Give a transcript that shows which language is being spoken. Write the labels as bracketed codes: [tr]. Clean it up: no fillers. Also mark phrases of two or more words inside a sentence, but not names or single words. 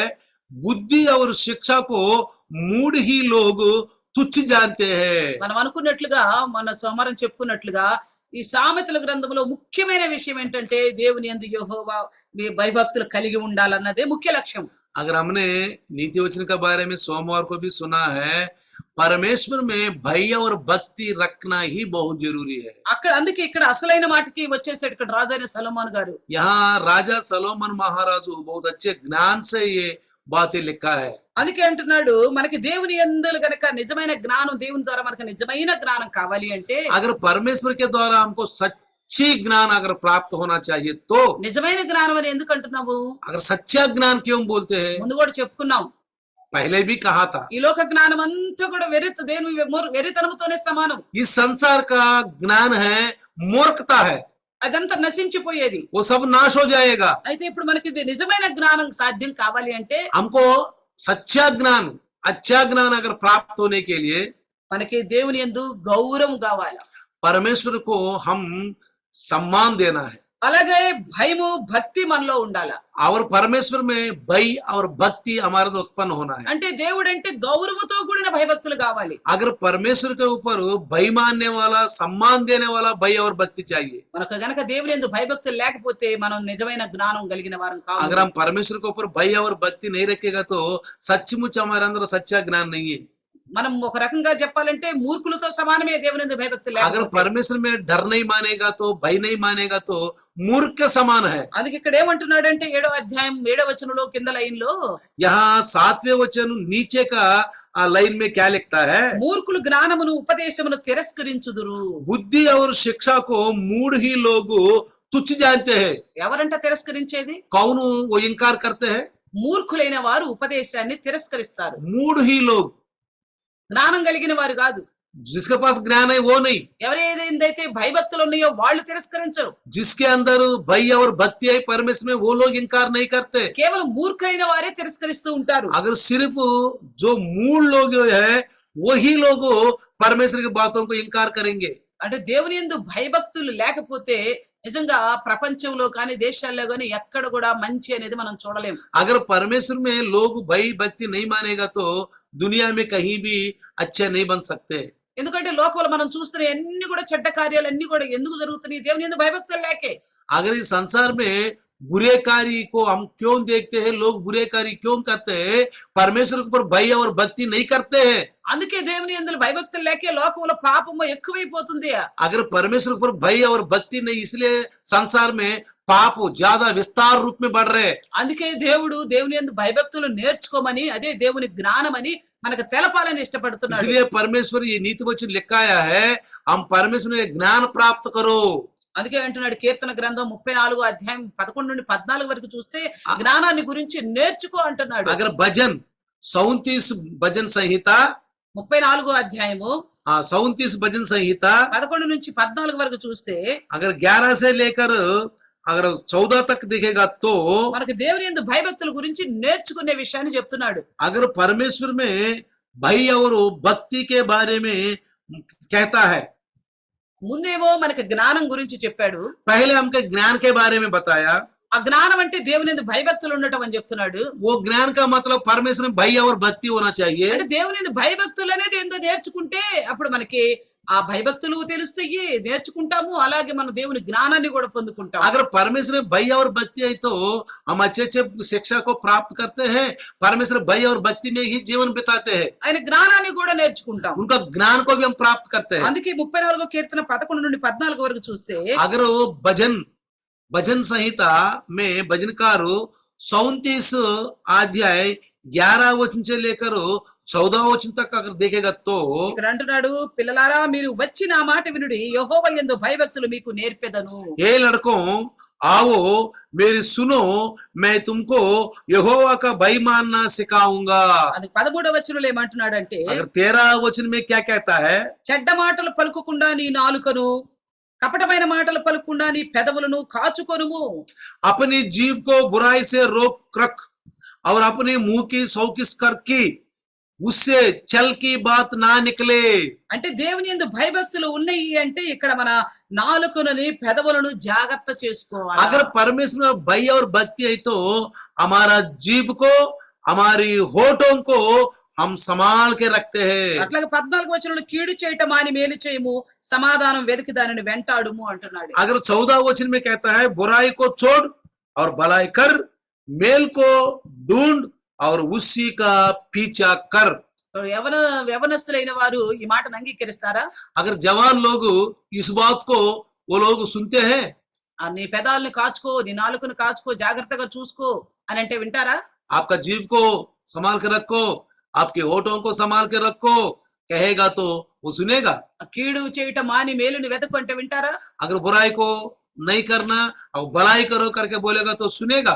[hi] बुद्धि और शिक्षा को मूढ़ ही लोग तुच्छ जानते हैं. [te] మనం అనుకున్నట్లుగా మన సోమవారం చెప్పుకున్నట్లుగా ఈ సామెతల గ్రంథంలో ముఖ్యమైన విషయం ఏంటంటే దేవుని యందు యెహోవా భయభక్తులు కలిగి ఉండాలన్నదే ముఖ్య లక్ష్యం. [hi] अगर हमने नीति वचन के बारे में सोमवार को भी सुना है, परमेश्वर में भय और भक्ति रखना ही बहुत जरूरी है. [te] అక్కడ అందుకే ఇక్కడ అసలైన మాటకి వచ్చేసాడు ఇక్కడ రాజైన సొలొమోను గారు. [hi] यहाँ राजा सलोमन महाराजू बहुत अच्छे ज्ञान से ये बातें लिखा है. [te] అందుకే అంటున్నాడు మనకి దేవుని యందు గనక నిజమైన జ్ఞానం, దేవుని ద్వారా మనకు నిజమైన జ్ఞానం కావాలి అంటే [hi] अगर परमेश्वर के द्वारा हमको सच्ची ज्ञान अगर प्राप्त होना चाहिए तो [te] నిజమైన జ్ఞానం అని ఎందుకు అంటున్నావు? [hi] अगर सच्चा ज्ञान क्यों बोलते हैं? [te] ముందు కూడా చెప్పుకున్నాం, [hi] पहले भी कहा था [te] ఈ లోక జ్ఞానం అంతా కూడా వెరితనముతోనే సమానం. [hi] इस संसार का ज्ञान है मूर्खता है, [te] అదంతా నశించిపోయేది. [hi] वो सब नाश हो जाएगा. [te] అయితే ఇప్పుడు మనకి నిజమైన జ్ఞానం సాధ్యం కావాలి అంటే [hi] हमको सच्चा ज्ञान अच्छा ज्ञान अगर प्राप्त होने के लिए [te] మనకి దేవుని యందు గౌరవం కావాలి. [hi] परमेश्वर को हम सम्मान देना है. [te] అలాగే భయము భక్తి మనలో ఉండాల. [hi] और परमेश्वर में भय और भक्ति हमारे अंदर उत्पन्न होना है। [te] అంటే దేవుడు అంటే గౌరవతో కూడిన భయభక్తులు కావాలి. [hi] अगर परमेश्वर के ऊपर भय मानने वाला, सम्मान देने वाला भय और भक्ति चाहिए। [te] మనకు గనక దేవుని యందు భయభక్తులు లేకపోతే మనం నిజమైన జ్ఞానం కలిగిన వారం కాము. [hi] अगर हम परमेश्वर के ऊपर भय और भक्ति नहीं रखेगा तो सचमुच हमारे अंदर सच्चा ज्ञान नहीं है। [te] మనం ఒక రకంగా చెప్పాలంటే మూర్ఖులతో సమానమే దేవుని యందు భయభక్తి [hi] अगर [te] లేకపోతే. [hi] परमेश्वर में डर नहीं मानेगा तो, भय नहीं मानेगा तो मूर्ख के समान है। [te] అందుకే ఇక్కడ ఏమంటున్నాడంటే 7వ అధ్యాయం 7వ వచనంలో కింద లైన్ లో [hi] यहाँ 7वें वचन नीचे का लाइन में क्या लिखता है? [te] మూర్ఖులు జ్ఞానమును ఉపదేశమును తిరస్కరించుదురు. [hi] बुद्धि और शिक्षा को मूढ़ ही लोग तुच्छ जानते हैं। [te] ఎవరంట తిరస్కరించేది? [hi] कौन वो इनकार करते हैं? [te] మూర్ఖులైన వారు ఉపదేశాన్ని తిరస్కరిస్తారు. [hi] मूढ़ ही लोग, [te] జ్ఞానం కలిగిన వారు కాదు. [hi] जिसके पास ज्ञान है वो नहीं, [te] ఎవరైతే భయభక్తులు ఉన్నాయో వాళ్ళు తిరస్కరించరు. [hi] जिसके अंदर भय और भक्ति है परमेश्वर में, वो लोग इनकार नहीं करते। [te] కేవలం మూర్ఖైన వారే తిరస్కరిస్తూ ఉంటారు. [hi] अगर सिर्फ जो मूल लोग है वही लोग परमेश्वर की बातों को इनकार करेंगे। [te] అంటే దేవుని యందు భయభక్తులు లేకపోతే నిజంగా ప్రపంచంలో కానీ దేశాల్లో కానీ ఎక్కడ కూడా మంచి అనేది మనం చూడలేము. [hi] अगर परमेश्वर में लोग भय भक्ति नहीं मानेगा तो दुनिया में कहीं भी अच्छे नहीं बन सकते। [te] ఎందుకంటే లోకంలో మనం చూస్తున్న అన్ని కూడా చెడ్డ కార్యాలు అన్ని కూడా ఎందుకు జరుగుతున్నాయి? దేవుని యందు భయభక్తులు లేకే. [hi] अगर इस संसार में बुरे कार्य को हम क्यों देखते हैं, लोग बुरे कार्य क्यों करते हैं? परमेश्वर के ऊपर भय और भक्ति नहीं करते हैं। [te] అందుకే దేవుని యందు భయభక్తులు లేకే లోకంలో పాపము ఎక్కువైపోతుంది. [hi] अगर परमेश्वर के ऊपर भय और भक्ति नहीं, इसलिए संसार में पाप ज्यादा विस्तार रूप में बढ़ रहे हैं। [te] అందుకే దేవుడు దేవుని యందు భయభక్తులు నేర్చుకోమని, అదే దేవుని జ్ఞానమని మనకు తెలపాలని ఇష్టపడుతున్నాడు. [hi] इसलिए परमेश्वर ये नीति वचन लिखाया है, हम परमेश्वर में ज्ञान प्राप्त करो। [te] అందుకే అంటున్నాడు కీర్తన గ్రంథం 34 అధ్యాయం 11 నుండి 14 వరకు చూస్తే జ్ఞానాన్ని గురించి నేర్చుకో అంటున్నాడు. [hi] अगर भजन 37 भजन संहिता, [te] 34 అధ్యాయము [hi] 37 भजन संहिता [te] 11 నుంచి 14 వరకు చూస్తే [hi] अगर 11 से लेकर अगर 14 तक दिखेगा तो [te] మనకు దేవుని యందు భయభక్తుల గురించి నేర్చుకునే విషయాన్ని చెప్తున్నాడు. [hi] अगर परमेश्वर में भय और भक्ति के बारे में कहता है, [te] ముందేమో మనకు జ్ఞానం గురించి చెప్పాడు. [hi] पहले हमको ज्ञान के बारे में बताया। [te] ఆ జ్ఞానం అంటే దేవుని యందు భయభక్తులు ఉండటం అని చెప్తున్నాడు. [hi] वो ज्ञान का मतलब परमेश्वर में भय और भक्ति होना चाहिए। [te] అంటే దేవుని యందు భయభక్తులు అనేది ఏందో నేర్చుకుంటే అప్పుడు మనకి ఆ భయభక్తులు తెలుస్తాయి, నేర్చుకుంటాము. అలాగే మన దేవుని జ్ఞానాన్ని కూడా పొందుకుంటాం. [hi] अगर परमेश्वर में भय और भक्ति है तो हम अच्छे अच्छे शिक्षा को प्राप्त करते हैं। परमेश्वर भय और भक्ति में ही जीवन बिताते हैं, [te] ఆయన జ్ఞానాన్ని కూడా నేర్చుకుంటాం. [hi] उनका ज्ञान को भी हम प्राप्त करते हैं। [te] అందుకే 34 కీర్తన 11 నుండి 14 వరకు చూస్తే [hi] अगर वो भजन संहिता में भजनकार 37 अध्याय 11 वचन से लेकर 14 वचन तक अगर देखेगा तो [te] ఇక్కడ అంటున్నాడు, పిల్లలారా మీరు వచ్చి నా మాట వినుడి, యెహోవా యందు భయభక్తులు మీకు నేర్పెదను. [hi] हे लड़कों आओ मेरी सुनो, मैं तुमको यहोवा का भय मानना सिखाऊंगा। [te] అది 13వ వచనంలో ఏమంటున్నాడంటే, [hi] अगर 13 वचन में क्या कहता है? [te] చెడ్డ మాటలు పలుకకుండా నీ నాలుకను, కపటమైన మాటలు పలుకకుండా నీ పెదవులను కాచుకొనుము. [hi] अपनी जीभ को बुराई से रोक रख और अपने मुंह की सौकिस कर की उससे चल की बात ना निकले। [te] అంటే దేవుని యందు భయభక్తులు ఉన్నాయి అంటే ఇక్కడ మన నాలుకను పెదవులను జాగ్రత్త చేసుకోవాలి. [hi] अगर परमेश्वर में भय और भक्ति है तो हमारा जीभ को, हमारी होठों को हम संभाल के रखते हैं। [te] అట్లాగే 14 వచనంలో కీడు చేయటం మాని మేలు చేయము, సమాధానం వెతికి దానిని వెంటాడుము అంటున్నాడు. [hi] अगर 14 वचन में कहता है बुराई को छोड़ और भलाई कर, मेल को ढूंढ और उसी का पीछा कर। [te] యవనస్తులైన వారు ఈ మాటను అంగీకరిస్తారా? [hi] अगर जवान लोग इस बात को वो लोग सुनते हैं, [te] నీ పెదాలను కాచుకో, నీ నాలుకను కాచుకో, జాగ్రత్తగా చూసుకో అని అంటే వింటారా? [hi] आपका जीभ को संभाल के रखो, आपके होठों को संभाल के रखो कहेगा तो वो सुनेगा। [te] కీడు చేయటం మాని మేలుని వెతకు అంటే వింటారా? [hi] अगर बुराई को नहीं करना और भलाई करो करके बोलेगा तो सुनेगा।